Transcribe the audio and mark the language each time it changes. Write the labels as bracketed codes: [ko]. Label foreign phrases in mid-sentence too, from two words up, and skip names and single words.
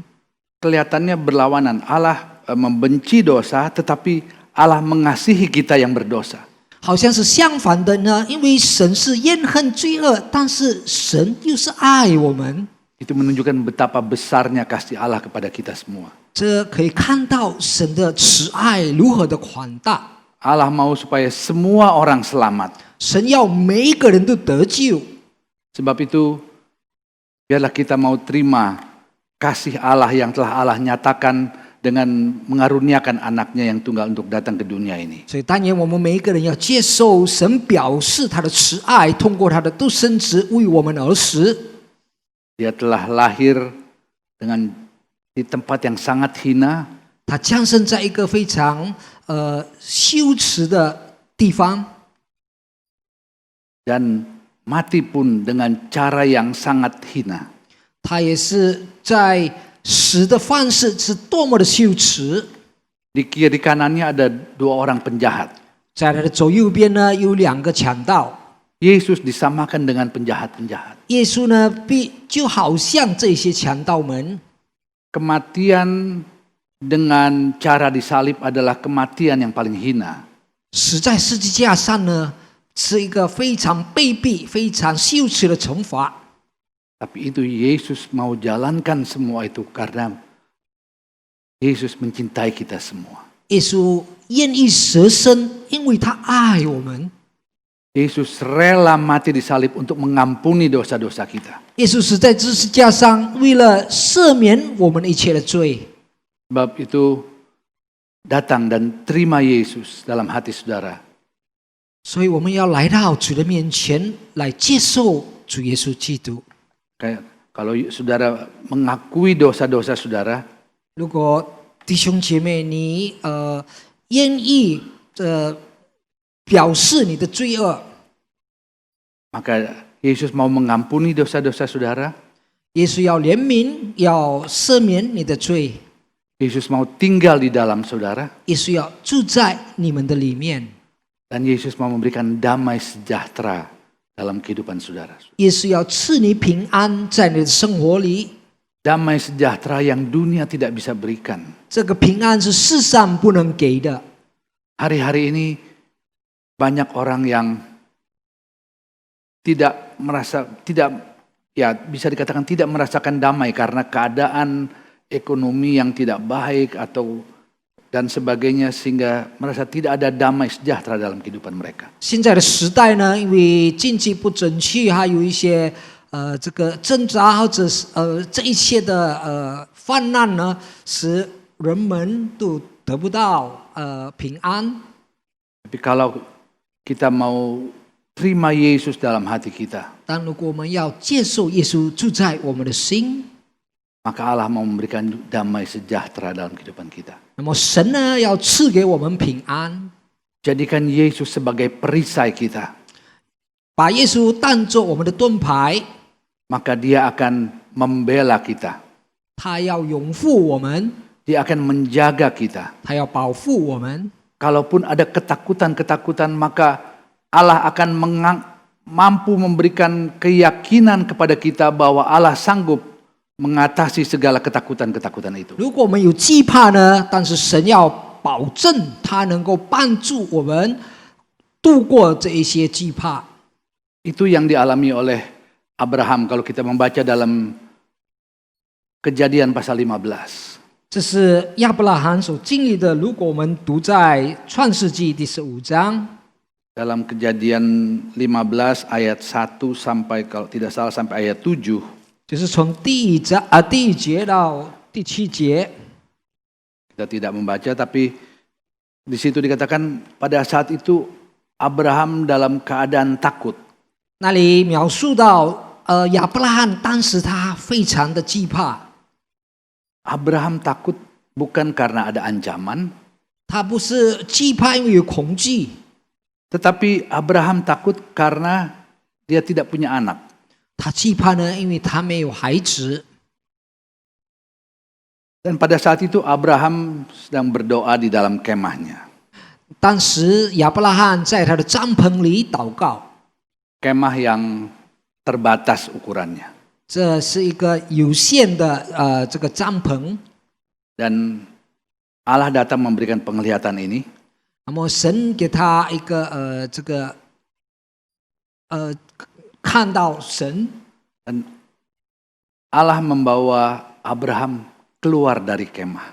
[id] Kelihatannya berlawanan. Allah membenci dosa, tetapi Allah mengasihi kita yang berdosa. [zh] 好像是相反的呢，因为神是厌恨罪恶，但是神又是爱我们。 [id] Itu menunjukkan betapa besarnya kasih Allah kepada kita semua. [zh] 这可以看到神的慈爱如何的宽大。 [id] Allah mau supaya semua orang selamat. [zh] 神要每一个人都得救， [id] Sebab itu, biarlah kita mau terima kasih Allah yang telah Allah nyatakan dengan mengaruniakan anaknya yang tunggal untuk datang ke dunia ini. [zh] 所以但愿我们每一个人要接受神表示他的慈爱，通过他的独生子为我们而死。 [id] Dia telah lahir di tempat yang sangat hina, [zh] 他降生在一个非常羞耻的地方， [id] dan mati pun dengan cara yang sangat hina. [zh] 他也是在死的方式是多么的羞耻。 [id] Di kiri kanannya ada 2 orang penjahat. [zh] 在他的左右边呢有2个强盗， [id] Yesus disamakan dengan penjahat-penjahat. [zh] 耶稣呢就好像这些强盗们， [id] Kematian dengan cara disalib adalah kematian yang paling hina. [zh] 死在十字架上呢是一个非常卑鄙、非常羞耻的惩罚。 [id] Tapi itu Yesus mau jalankan semua itu karena Yesus mencintai kita semua. [zh] 耶稣愿意舍身，因为他爱我们。 [id] Yesus rela mati disalib untuk mengampuni dosa-dosa kita. [zh] 耶稣死在十字架上，为了赦免我们一切的罪。 [id] Sebab itu datang dan terima Yesus dalam hati saudara. [zh] 所以我们要来到主的面前，来接受主耶稣基督。 [id] Kayak kalau saudara mengakui dosa-dosa saudara, [zh] 如果弟兄姐妹你愿意表示你的罪恶。 [id] Maka Yesus mau mengampuni dosa-dosa saudara. [zh] 耶稣要怜悯，要赦免你的罪。 [id] Yesus mau tinggal di dalam saudara. [zh] 耶稣要住在你们的里面。 [id] Dan Yesus mau memberikan damai sejahtera dalam kehidupan saudara. [zh] 耶稣要赐你平安在你的生活里。 [id] Damai sejahtera yang dunia tidak bisa berikan. [zh] 这个平安是世上不能给的。 [id] Hari-hari ini banyak orang yang tidak bisa dikatakan tidak merasakan damai karena keadaan ekonomi yang tidak baik atau dan sebagainya sehingga merasa tidak ada damai sejahtera dalam kehidupan mereka. [zh] 现在的时代呢，因为经济不景气，还有一些这个挣扎或者是这一切的泛滥呢，使人们都得不到平安。 [id] Tapi kalau kita mau terima Yesus dalam hati kita, [zh] 但如果我们要接受耶稣住在我们的心， [id] maka Allah mau memberikan damai sejahtera dalam kehidupan kita. [zh] 那么神呢要赐给我们平安， [id] Jadikan Yesus sebagai perisai kita, [zh] 把耶稣当作我们的盾牌， [id] maka Dia akan membela kita. [zh] 他要拥护我们， [id] Dia akan menjaga kita. [zh] 他要保护我们。 [id] Kalaupun ada ketakutan-ketakutan, maka Allah akan mampu memberikan keyakinan kepada kita bahwa Allah sanggup mengatasi segala ketakutan-ketakutan itu. [zh] 如果我们有惧怕呢，但是神要保证他能够帮助我们度过这一些惧怕。 [id] Itu yang dialami oleh Abraham kalau kita membaca dalam Kejadian pasal 15. [zh] 这是亚伯拉罕所经历的。如果我们读在创世纪第15章， [id] Dalam Kejadian 15 ayat 1 sampai kalau tidak salah sampai ayat 7. [zh] 就是从第一节到第7节。 [id] Kita tidak membaca tapi di situ dikatakan pada saat itu Abraham dalam keadaan takut. [zh] 那里描述到亚伯拉罕当时他非常的惧怕。 [id] Abraham takut bukan karena ada ancaman, [zh] 他不是惧怕因为有恐惧， [id] tetapi Abraham takut karena dia tidak punya anak. [zh] 他惧怕呢，因为他没有孩子。 [id] Dan pada saat itu Abraham sedang berdoa di dalam kemahnya. [zh] 当时亚伯拉罕在他的帐篷里祷告， [id] Kemah yang terbatas ukurannya. [zh] 这是一个有限的这个帐篷。 [id] Dan Allah datang memberikan penglihatan ini. [zh] 那么神给他一个这个看到神， [id] Dan Allah membawa Abraham keluar dari kemah.